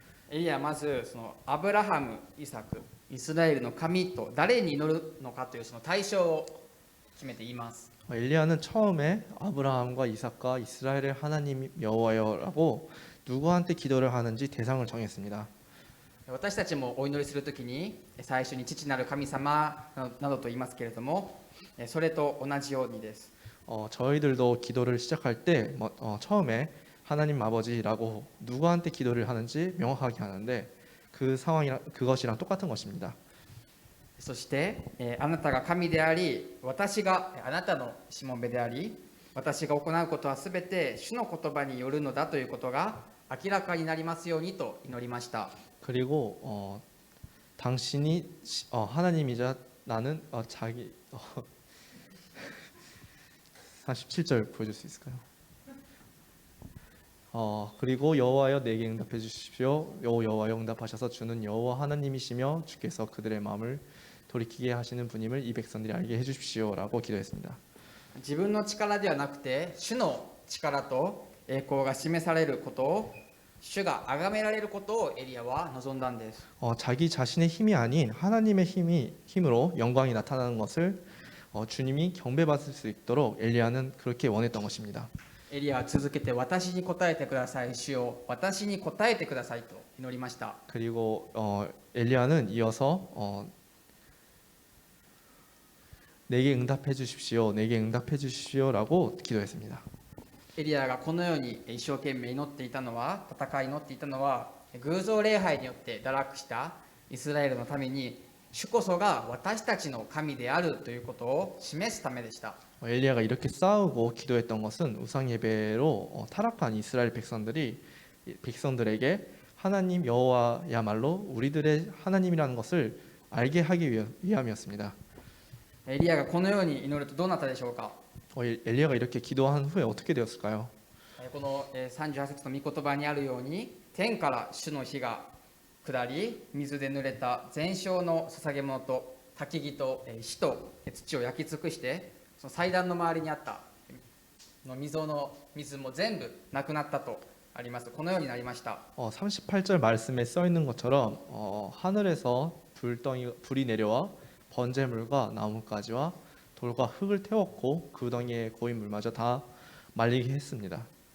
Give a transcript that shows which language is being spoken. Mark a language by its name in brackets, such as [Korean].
[Japanese] エリアはまずそのアブラハム、イサク、イスラエルの神と誰に祈るのかというその対象を決めて言います。 [Korean] 엘리야는 처음에 아브라함과 이삭과 이스라엘의 하나님 여호와여라고 누구한테 기도를 하는지 대상을 정했습니다. [Japanese] 私たちもお祈りするときに最初に父なる神様などと言いますけれども、それと同じようにです。 [Korean] 저희들도 기도를 시작할 때 처음에 하나님 아버지라고 누구한테 기도를 하는지 명확하게 하는데 그 상황이랑 그것이랑 똑같은 것입니다. [Japanese] そして、あなたが神であり、私があなたのしもべであり、私が行うことはすべて主の言葉によるのだということが明らかになりますようにと祈りました。 [Korean] 그리고 당신이 하나님이자 나는 자기 47절 보여줄 수 있을까요? 그리고 여호와여 내게 응답해 주십시오. 여호와여 응답하셔서 주는 여호와 하나님이시며 주께서 그들의 마음을 돌이키게 하시는 분임을 이 백성들이 알게 해주십시오라고 기도했습니다. [Japanese] 自分の力ではなくて主の力と栄光が示されることを、主が崇められることをエリアは望んだんです。 [Korean] 자기 자신의 힘이 아닌 하나님의 힘으로 영광이 나타나는 것을 주님이 경배받을 수 있도록 엘리야는 그렇게 원했던 것입니다. [Japanese] エリアは続けて私に答えてください、主よ私に答えてくださいと祈りました。 [Korean] 그리고 엘리야는 이어서 내게 응답해 주십시오. 내게 응답해 주십시오라고 기도했습니다. [Japanese] エリアがこのように一生懸命祈っていたのは、祈っていたのは、偶像礼拝によって堕落したイスラエルのために、主こそが私たちの神であるということを示すためでした。 [Korean] 엘리야가 이렇게 싸우고 기도했던 것은 우상 예배로 타락한 이스라엘 백성들에게 하나님 여호와야말로 우리들의 하나님이라는 것을 알게 하기 위함이었습니다. [Japanese] エリアがこのように祈るとどうなったでしょうか。 [Korean] 엘리야가 이렇게 기도한 후에 어떻게 되었을까요? [Japanese] この38節の御言葉にあるように、天から主の火が下り、水で濡れた全焼の捧げ物と焚き木と火と土を焼き尽くして、その祭壇の周りにあった溝の水も全部なくなったとあります。このようになりました。 [Korean] 38절 말씀에 써 있는 것처럼 하늘에서 불이 내려와 번제물과 나뭇가지와 돌과 흙을 태웠고 그 구덩이의 고인 물마저 다 말리게 했습니다.